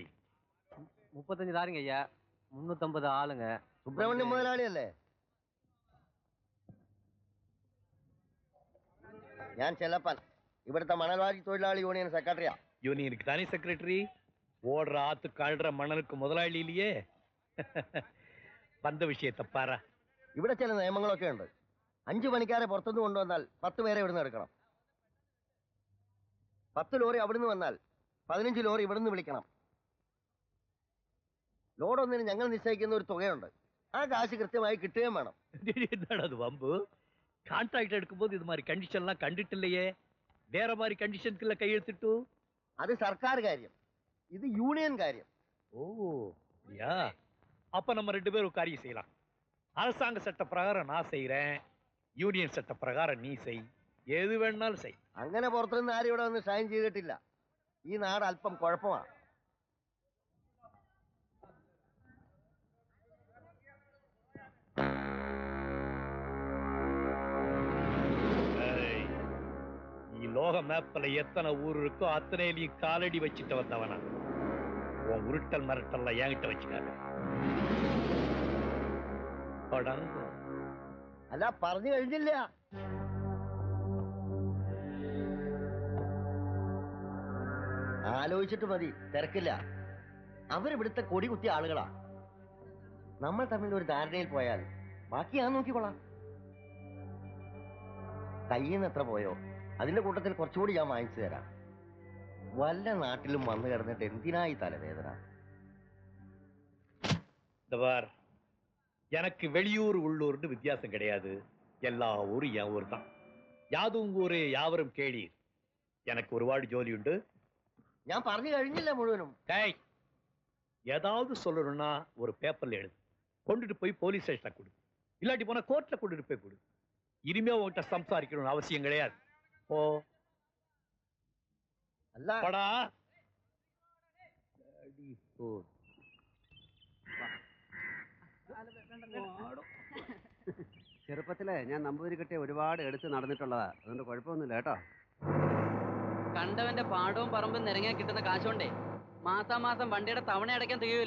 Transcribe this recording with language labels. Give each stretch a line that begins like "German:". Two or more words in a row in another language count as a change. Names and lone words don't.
Tamil: 35 தாருங்க ஐயா, 350 ஆளுங்க.
Malayalam: സുബ്രഹ്മണ്യം മുതലാളിയല്ലേ? ഞാൻ ചെല്ലപ്പൻ, ഇവിടുത്തെ മണൽവാരി തൊഴിലാളി യൂണിയൻ സെക്രട്ടറിയാ.
Tamil: யூனியனுக்கு தானே செக்ரட்டரி? ஓடுற ஆத்து கழுற மணலுக்கு முதலாளி இல்லையே. வந்த விஷயத்தை பாரா.
Malayalam: ഇവിടെ ചില നിയമങ്ങളൊക്കെ ഉണ്ട്. 5 പണിക്കാരെ പുറത്തുനിന്ന് കൊണ്ടുവന്നാൽ 10 പേരെ ഇവിടുന്ന് എടുക്കണം. 10 ലോറി അവിടുന്ന് വന്നാൽ 15 ലോറി ഇവിടുന്ന് വിളിക്കണം. ലോഡ് ഒന്നിന് ഞങ്ങൾ നിശ്ചയിക്കുന്ന ഒരു തുകയുണ്ട്. ആ കാശ് കൃത്യമായി കിട്ടുകയും വേണം. എന്താണ് അത് വമ്പ്?
Tamil: கான்ட்ராக்ட் எடுக்கும்போது இது மாதிரி கண்டிஷன்லாம் கண்டுட்டு இல்லையே. வேற மாதிரி கண்டிஷனுக்குள்ள கையெழுத்திட்டு. அது சர்க்கார் காரியம், இது யூனியன் காரியம். ஓ யா, அப்ப நம்ம 2 பேரும் ஒரு காரியம் செய்யலாம். அரசாங்க சட்ட பிரகாரம் நான் செய்யறேன்,
Malayalam: യൂണിയൻ ചട്ട പ്രകാരം നീ സെയ്. ഏത് വേണമെന്നാലും സെയ്. അങ്ങനെ പുറത്തുനിന്ന് ആരും ഇവിടെ വന്ന് സൈൻ ചെയ്തിട്ടില്ല. ഈ നാട് അല്പം കുഴപ്പമാണ്. ഈ ലോക
Tamil: மேப்ல எத்தனை ஊர் இருக்கோ அத்தனையிலையும் காலடி வச்சுட்டு வந்தவனா. உன் உருட்டல் மிரட்டல்ல என்கிட்ட வச்சுக்காத.
Malayalam: അല്ല, പറഞ്ഞു കഴിഞ്ഞില്ല. ആലോചിച്ചിട്ട് മതി, തിരക്കില്ല. അവരിവിടുത്തെ കൊടി കുത്തിയ ആളുകളാ. നമ്മൾ തമ്മിൽ ഒരു ധാരണയിൽ പോയാൽ ബാക്കി ഞാൻ നോക്കിക്കൊള്ളാം. കയ്യിൽ നിന്ന് എത്ര പോയോ അതിന്റെ കൂട്ടത്തിൽ കുറച്ചുകൂടി ഞാൻ വാങ്ങിച്ചു തരാം. വല്ല നാട്ടിലും വന്നു കിടന്നിട്ട് എന്തിനായി തലവേദന?
Tamil: எனக்கு வெளியூர் உள்ளூர்னு வித்தியாசம் கிடையாது. எல்லா ஊரும் என் ஊர் தான். யாதும் ஊரே யாவரும் கேளீர்.
Malayalam: എനിക്ക് ഒരുപാട് ജോലി ഉണ്ട്. ഞാൻ പറഞ്ഞു കഴിഞ്ഞില്ല മുഴുവനും.
Tamil: ஏதாவது சொல்லணும்னா ஒரு பேப்பர்ல எழுது, கொண்டுட்டு போய் போலீஸ் ஸ்டேஷன்ல கொடு, இல்லாட்டி போனா கோர்ட்ல கொண்டுட்டு போய் கொடு. இனிமே உன்கிட்ட சம்சாரிக்கணும்னு அவசியம் கிடையாது. ஓ
Malayalam: അല്ല പടാ. ചെറുപ്പത്തിലെ ഞാൻ നമ്പൂതിരി കെട്ടിയ ഒരുപാട് എടുത്ത് നടന്നിട്ടുള്ളതാ, അതുകൊണ്ട് കുഴപ്പമൊന്നുമില്ല കേട്ടോ. കണ്ടവന്റെ പാടവും പറമ്പും നിരങ്ങാൻ കിട്ടുന്ന കാശുകൊണ്ടേ മാസാമാസം വണ്ടിയുടെ തവണ അടയ്ക്കാൻ തികയൂല.